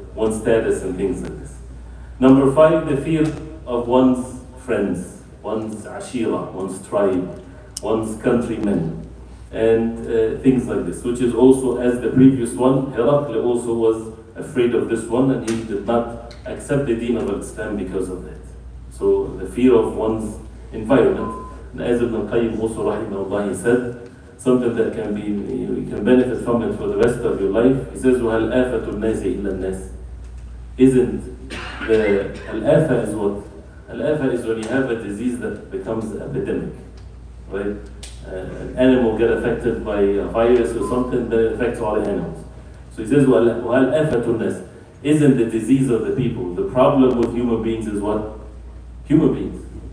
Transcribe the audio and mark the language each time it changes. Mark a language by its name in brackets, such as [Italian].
[English] one's status and things like this. Number 5, the fear of one's friends, one's ashira, one's tribe, one's countrymen, and things like this, which is also, as the previous one, Herakl also was afraid of this one, and he did not accept the deen of Islam because of that. So the fear of one's environment. And as Ibn Qayyim also rahimahullah, he said, something that can be, you can benefit from it for the rest of your life. He says, [Arabic] وَهَلْ آفَةُ النَّاسِ إِلَّا النَّاسِ. [English] Isn't the al-afa is what? Al-afa is when you have a disease that becomes epidemic, right? An animal get affected by a virus or something, then it affects all the animals. So he says, [Arabic] وَهَلْ آفَةُ النَّاسِ. [English] Isn't the disease of the people? The problem with human beings is what? Human beings.